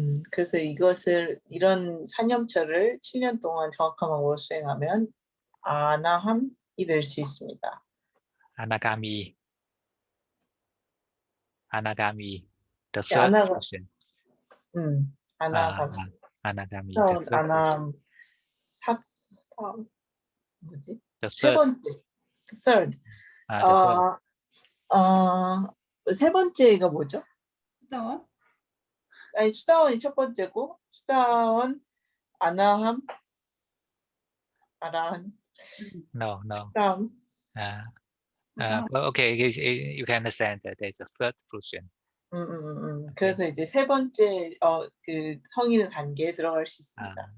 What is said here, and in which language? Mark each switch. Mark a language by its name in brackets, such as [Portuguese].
[Korean] 그래서 이런 사념처를 7년 동안 정확한 방법으로 수행하면 아나함이 될 수 있습니다. [English] Anagami, the third fruition. [Korean] 아나함. [English] Anagami, the third [Korean] 아나함. 뭐지? [English] the [Korean] 세 [English] third. [Korean] 번째. [English] third. The third. [Korean] 세 번째가 뭐죠? 수다원? 아니, 수다원이 첫 번째고, 수다원, 아나함, 아라한. [English] No. [Korean] 수다원. [English] Well, okay, you can understand that there's a third fruition. [Korean] 그래서 이제 세 번째 그 성인의 단계에 들어갈 수 있습니다.